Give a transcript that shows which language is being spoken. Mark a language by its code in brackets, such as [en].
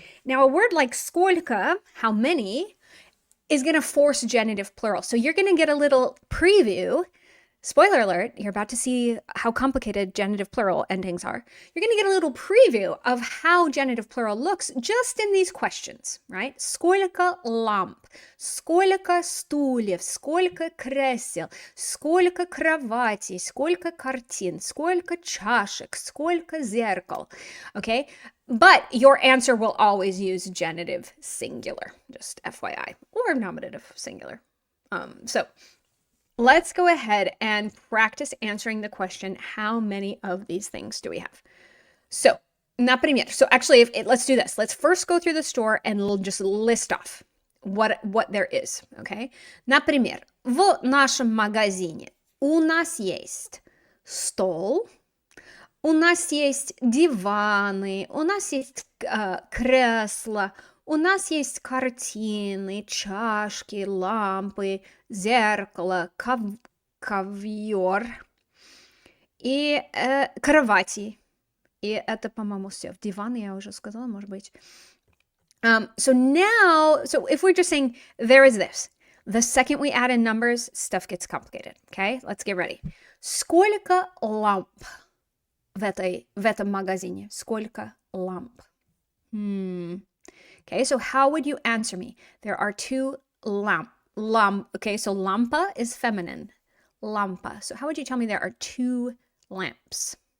[en] Now, a word like сколько, how many, is going to force genitive plural. So you're going to get a little preview. Spoiler alert, you're about to see how complicated genitive plural endings are. You're going to get a little preview of how genitive plural looks just in these questions, right? [ru] Сколько ламп, сколько стульев, сколько кресел, сколько кроватей, сколько картин, сколько чашек, сколько зеркал. [en] Okay? But your answer will always use genitive singular, just FYI, or nominative singular. So let's go ahead and practice answering the question, how many of these things do we have? So, [ru] например, [en] so actually, let's do this. Let's first go through the store and we'll just list off what there is, okay? [ru] Например, в нашем магазине у нас есть стол, у нас есть диваны, у нас есть кресла, у нас есть картины, чашки, лампы, зеркало, ковер и кровати. И это, по-моему, все. Диваны я уже сказала, может быть. [en] So if we're just saying there is this, the second we add in numbers, stuff gets complicated. Okay, let's get ready. [ru] Сколько ламп в этом магазине? Сколько ламп? [en] Okay, so how would you answer me? There are two lamp. Okay, so lampa is feminine. Lampa. So how would you tell me there are two lamps?